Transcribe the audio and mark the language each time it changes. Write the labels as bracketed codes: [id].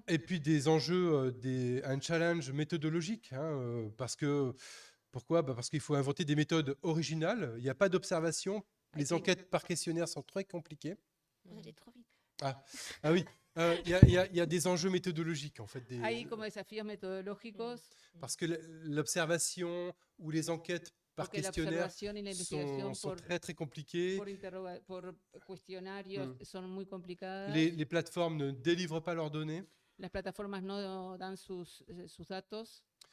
[fr] et puis des enjeux, un challenge méthodologique, hein, parce que, pourquoi? Parce qu'il faut inventer des méthodes originales. Il n'y a pas d'observation. Les enquêtes par questionnaire sont très compliquées. Vous allez trop vite. Ah oui, il y a des enjeux méthodologiques, en fait. [es] Hay como desafíos metodológicos, [fr] Parce que l'observation ou les enquêtes par [es] porque la [fr] questionnaire [es] observación y la investigación [fr] sont très, très compliquées. [es] por cuestionarios son muy complicadas. [fr] Les plateformes ne délivrent pas leurs données. [es] Las plataformas no dan sus datos.